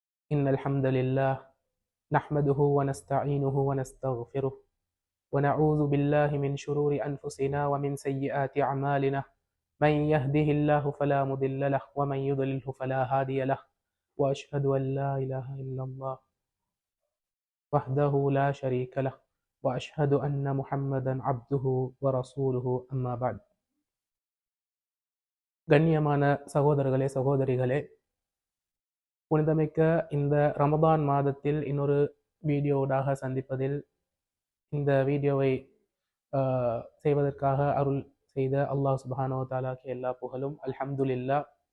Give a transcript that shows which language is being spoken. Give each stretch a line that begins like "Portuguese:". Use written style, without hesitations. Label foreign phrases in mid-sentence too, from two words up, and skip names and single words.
Arabic: إن الحمد لله نحمده ونستعينه ونستغفره ونعوذ بالله من شرور أنفسنا ومن سيئات أعمالنا من يهده الله فلا مضل له ومن يضلله فلا هادي له وأشهد أن لا إله إلا الله وحده لا شريك له وأشهد أن محمدا عبده ورسوله أما بعد
Tamil: கண்ணியமான சகோதரர்களே சகோதரிகளே, புனிதமிக்க இந்த ரமதான் மாதத்தில் இன்னொரு வீடியோவாக சந்திப்பதில் இந்த வீடியோவை செய்வதற்காக அருள் செய்த அல்லாஹ்
Arabic: سبحانه وتعالى
Tamil: எல்லா புகழும். அல்ஹம்துலில்லாஹ்.